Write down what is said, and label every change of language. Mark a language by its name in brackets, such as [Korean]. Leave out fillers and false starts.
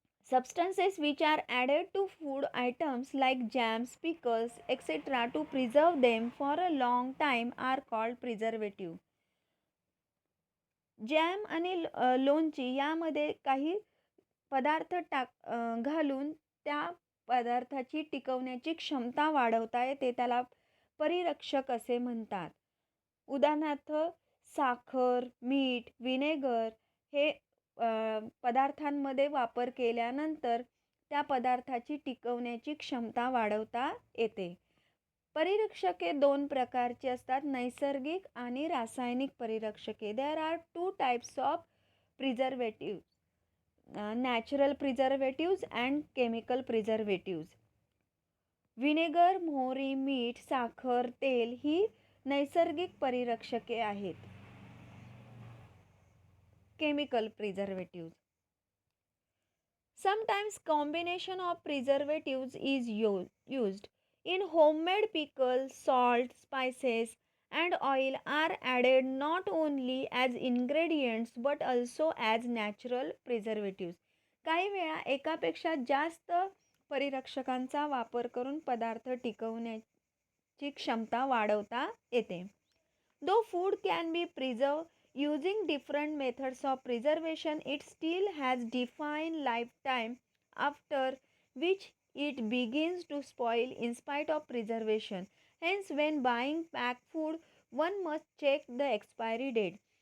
[English] Substances which are added to food items like jams, pickles, etc. to preserve them for a long time are called preservative. [Marathi] Jam आणि लोणची यामध्ये काही पदार्थ घालून त्या पदार्थाची टिकवण्याची क्षमता वाढवता येते, त्याला परिरक्षक असे म्हणतात. उदाहरणार्थ साखर, मीठ, व्हिनेगर हे पदार्थांमध्ये वापर केल्यानंतर त्या पदार्थाची टिकवण्याची क्षमता वाढवता येते. परिरक्षके 2 प्रकारची असतात, नैसर्गिक आणि रासायनिक परिरक्षके. [English] There are 2 types of preservative, natural preservatives and chemical preservatives. [Marathi] Vinegar, मोहरी, मीठ, साखर, तेल ही नैसर्गिक परिरक्षके आहेत. [English] Chemical preservatives. Sometimes combination of preservatives is used. In homemade pickles, salt, spices and oil are added not only as ingredients but also as natural preservatives. [Marathi] काही वेळा एकापेक्षा जास्त परिरक्षकांचा वापर करून पदार्थ टिकवण्याची क्षमता वाढवता येते. [English] Though food can be preserved using different methods of preservation, it still has defined lifetime after which it begins to spoil in spite of preservation. Hence, when buying packed food, one must check the expiry date.